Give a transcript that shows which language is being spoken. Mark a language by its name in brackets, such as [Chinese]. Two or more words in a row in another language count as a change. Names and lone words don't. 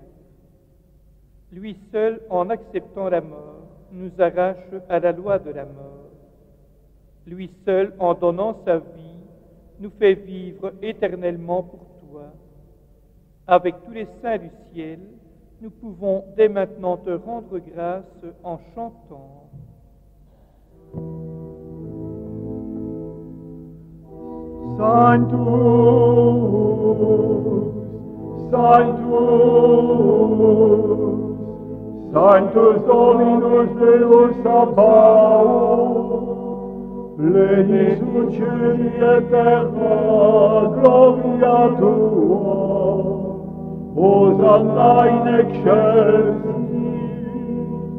[French] Lui seul, en acceptant la mort, nous arrache à la loi de la mort. Lui seul, en donnant sa vie, nous fait vivre éternellement pour toi. Avec tous les saints du ciel, nous pouvons dès maintenant te rendre grâce en chantant. [Latin] Sanctus, Sanctus, Sanctus Dominus Deus Sabaoth, pleni succedi et terra gloria tua, Hosanna in excelsis,